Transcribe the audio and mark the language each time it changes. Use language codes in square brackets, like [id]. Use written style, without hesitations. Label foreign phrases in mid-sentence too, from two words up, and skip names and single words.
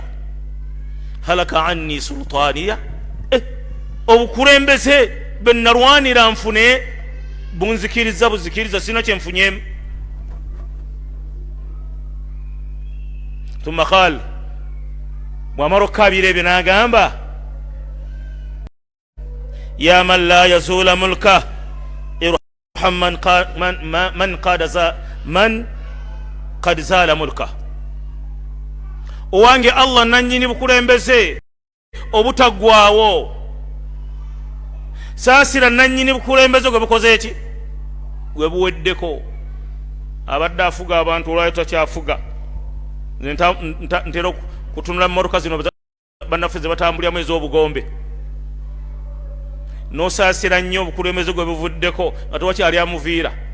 [ar] هلك عني سلطانيه, [lg] obukulembeze benalwanira nfune bunzikiriza buzikiriza, sina kyenfunyemu. [ar] ثم قال, [lg] bwamala okukabira ebyo n'agamba [ar] يا من لا يزول ملكه ارحم من قد زال ملكه. [lg] owange Allah nanyini bukulembeze obutaggwawo, saasira nanyini bukulembeze gwe bukoze eki, gwe buweddeko. abadde afuga abantu olwayo takyafuga. ntera kutunula mmotoka zino bannaffe ze batambuliramu ez'obugombe, nosaasira nnyo obukulembeze gwe buvuddeko nga tewakyali amuviira.